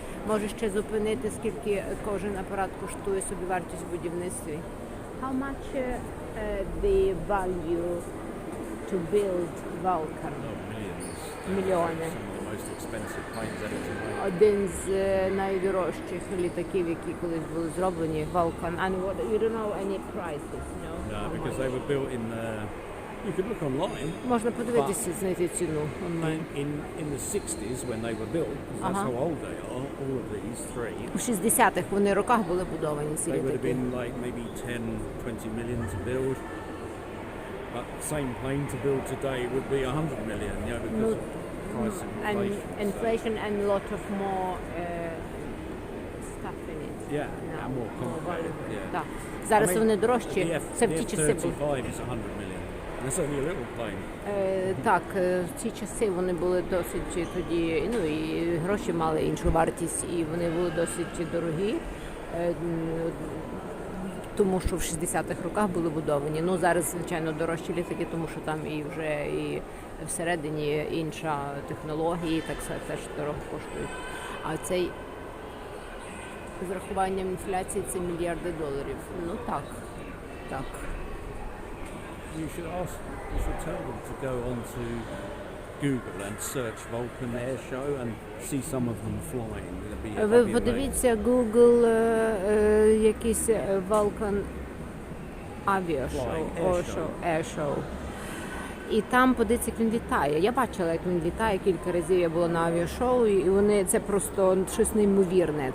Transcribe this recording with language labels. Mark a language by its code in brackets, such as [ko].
[uk] Може ще зупинити, скільки кожен апарат коштує собівартість в будівництві. [en] How much the value to build Vulcan? Millions. [uk] Мільйони. [en] Some of the most expensive expensive planes ever to make. [uk] Один з найдорожчих літаків, які колись були зроблені, Vulcan. [en] And what, you don't know any prices, no? No, because they were built in the. You could look online. [uk] Можна подивитися, знайти ціну онлайн. [en] In the 60s when they were built, 'cause that's how old they are. All of these three. [uk] У 60-х вони роках були будовані ці [en] They would have [uk] літаки. [en] been like maybe 10, 20 million to build. But the same plane to build today would be 100 million, you know, because of price of And inflation. inflation and a lot of more stuff in it. Yeah, and more complicated. Yeah. [uk] Так. Зараз [en] I mean, [uk] вони дорожчі. [en] The [uk] Це в ті часи були. [en] F-35 is 100 million. And it's only a little plane. [uk] Так, в ті часи вони були досить тоді, ну і гроші мали іншу вартість, і вони були досить дорогі, тому що в 60-х роках були будовані. Ну зараз, звичайно, дорожчі літаки, тому що там і вже і всередині інша технологія, і так все теж дорого коштують. А цей з рахуванням інфляції це мільярди доларів. Ну так, так. [en] You should tell them to go onto Google and search Vulcan Air Show and see some of them flying. It'll be [uk] Ви [en] amazing. [uk] подивіться Google якийсь Vulcan авіашоу, Air-show. І там подивіться, як він літає. Я бачила, як він літає кілька разів. Я була на авіашоу, і вони це просто щось неймовірне.